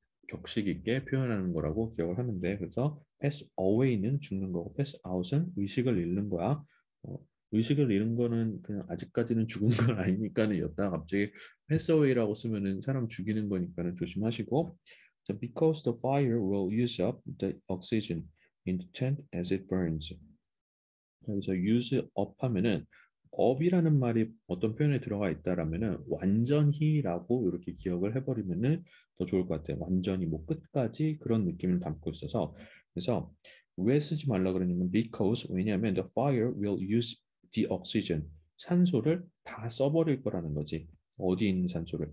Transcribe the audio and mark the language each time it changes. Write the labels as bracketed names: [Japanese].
[Korean] 격식 있게 표현하는 거라고 기억을 하면 돼. 그래서 pass away는 죽는 거고 pass out은 의식을 잃는 거야. 어, 의식을 잃은 거는 그냥 아직까지는 죽은 건 아니니까는 였다가 갑자기 pass away라고 쓰면은 사람 죽이는 거니까는 조심하시고. [English] 자, because the fire will use up the oxygen in the tent as it burns. [Korean] 여기서 use up 하면은 up이라는 말이 어떤 표현에 들어가 있다라면은 완전히라고 이렇게 기억을 해버리면은 더 좋을 것 같아요. 완전히 뭐 끝까지 그런 느낌을 담고 있어서 그래서 왜 쓰지 말라 그러냐면 because 왜냐하면 [English] the fire will use the oxygen [Korean] 산소를 다 써버릴 거라는 거지. 어디 있는 산소를?